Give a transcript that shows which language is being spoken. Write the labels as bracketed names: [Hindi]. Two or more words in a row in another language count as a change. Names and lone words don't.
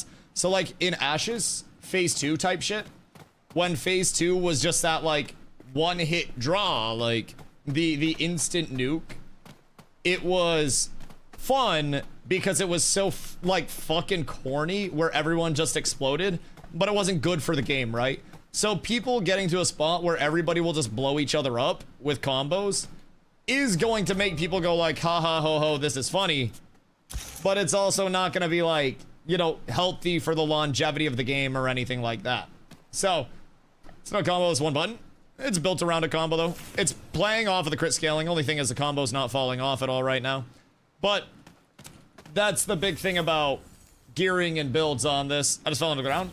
[English] So like in Ashes, phase 2 type shit, when phase 2 was just that like one hit draw, like the instant nuke, it was fun because it was so like fucking corny where everyone just exploded. but it wasn't good for the game, right? So people getting to a spot where everybody will just blow each other up with combos is going to make people go like, ha ha ho ho, this is funny. But it's also not going to be like, you know, healthy for the longevity of the game or anything like that. So, it's not a combo, it's one button. It's built around a combo though. It's playing off of the crit scaling. Only thing is the combo's not falling off at all right now. But that's the big thing about gearing and builds on this. I just fell on the ground.